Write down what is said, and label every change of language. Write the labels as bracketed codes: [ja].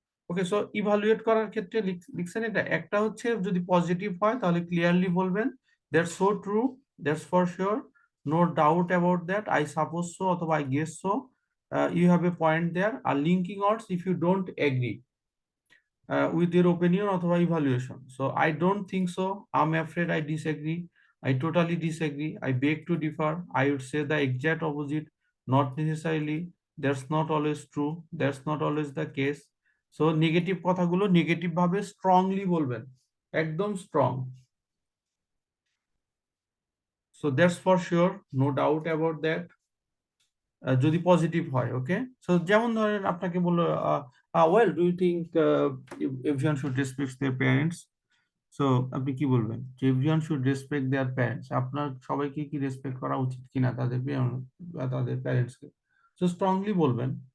[bn] ওকে, so evaluate করার ক্ষেত্রে লিখছেন এটা, একটা হচ্ছে যদি পজিটিভ হয় তাহলে ক্লিয়ারলি বলবেন [en] that's so true, that's for sure, no doubt about that, I suppose so [bn] অথবা [en] I guess so, you have a point there. [bn] আর [en] Linking words if you don't agree with your opinion অথবা evaluation. So I don't think so, I'm afraid, I disagree, I totally disagree, I beg to differ, I would say the exact opposite, not necessarily, that's not always true, that's not always the case. [bn] So negative কথাগুলো negative ভাবে strongly বলবেন, একদম strong. [en] So that's for sure, no doubt about that, [bn] যদি positive হয়। ওকে, so যেমন ধরেন আপনাকে বললো [en] well do you think everyone should respect their parents, [bn] so আপনি কি বলবেন যে [en] everyone should respect their parents, [bn] আপনার সবাইকে কি রেসপেক্ট করা উচিত কিনা তাদের বা তাদের প্যারেন্টসকে। সো স্ট্রংলি বলবেন।